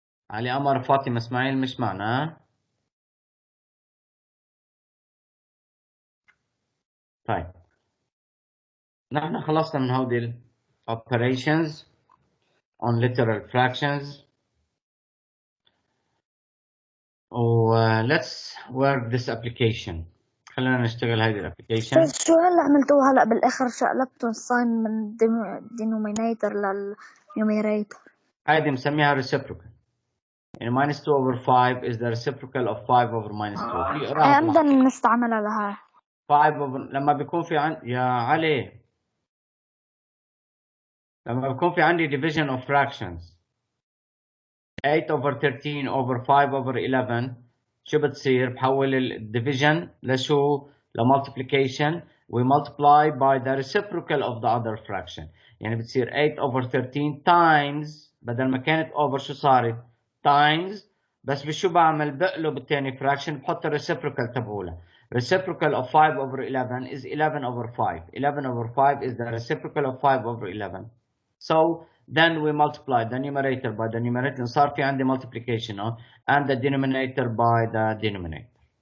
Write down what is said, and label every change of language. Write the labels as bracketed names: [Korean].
[Arabic] علي قمر فاطمة إسماعيل مش معنا. طيب نحن خلصنا من هودي ال [English] operations on literal fractions. let's work this application. [Arabic] خلينا نشتغل هذه الابلكيشن. شو هلا عملتوه هلا بالاخر شقلبتوا الساين من denominator للنيوميريتور. هذه مسميها reciprocal. [English] يعني minus 2 over 5 is the reciprocal of 5 over minus 2. [Arabic] امتى بنستعملها لها؟ [English] 5 over [Arabic] لما بيكون في عندي [English] يا علي لما بيكون في عندي division of fractions 8 over 13 over 5 over 11 [Arabic] شو بتصير؟ بحول الديفيجن لشو؟ [English] لمultiplication we multiply by the reciprocal of the other fraction. [Arabic] يعني بتصير [English] 8 over 13 times [Arabic] بدل ما كانت over شو صارت؟ times بس بشو بعمل؟ بقلب الثاني fraction بحط الريسيبروكال تبعولها. [English] reciprocal of 5 over 11 is 11 over 5. 11 over 5 is the reciprocal of 5 over 11. So then we multiply the numerator by the numerator. [Arabic] صار في عندي [English] multiplication and the denominator by the denominator.